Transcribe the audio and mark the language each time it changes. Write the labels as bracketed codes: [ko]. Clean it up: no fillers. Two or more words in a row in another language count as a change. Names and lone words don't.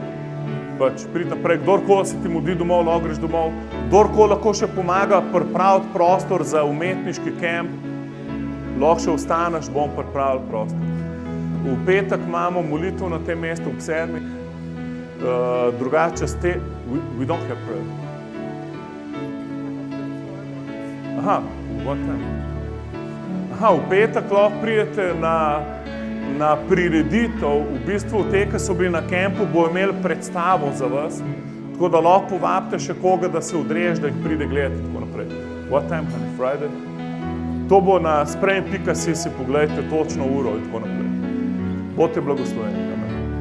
[sl] Pridi naprej, kdorkoli se ti mudi domov, lahko greš domov, kdorkoli lahko še pomaga pripraviti prostor za umetniški kemp, lahko še ostaneš, bom pripravil prostor. V petek imamo molitev na tem mestu ob 7. [en] Drugače we don't have prayer. What time? [sl] V petek lahko pridete na prireditev, v bistvu te, ki so bili na kempu, bo imeli predstavo za vas, tako da lahko povabite še koga, da se odreže, da jih pride gledati, tako naprej. [en] What time, honey? Friday? [sl] To bo na sprejm.si, si pogledajte točno uro in tako naprej. Bodite blagosloveni. Amen.